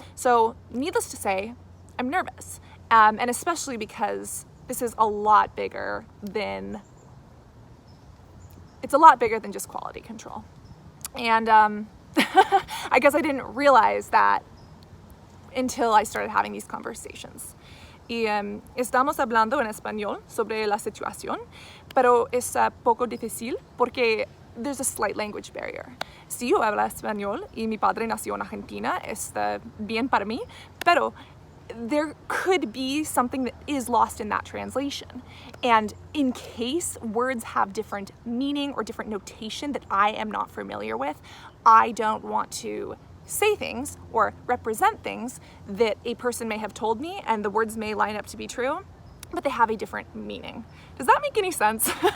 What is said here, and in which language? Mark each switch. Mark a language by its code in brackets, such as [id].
[en] So needless to say, I'm nervous. And especially because this is a lot bigger than, it's a lot bigger than just quality control. And I guess I didn't realize that until I started having these conversations. [es] Y estamos hablando en español sobre la situación, pero es poco difícil porque [en] there's a slight language barrier. [es] Si yo hablo español y mi padre nació en Argentina, está bien para mí, pero [en] there could be something that is lost in that translation. And in case words have different meaning or different notation that I am not familiar with, I don't want to say things or represent things that a person may have told me and the words may line up to be true, but they have a different meaning. Does that make any sense?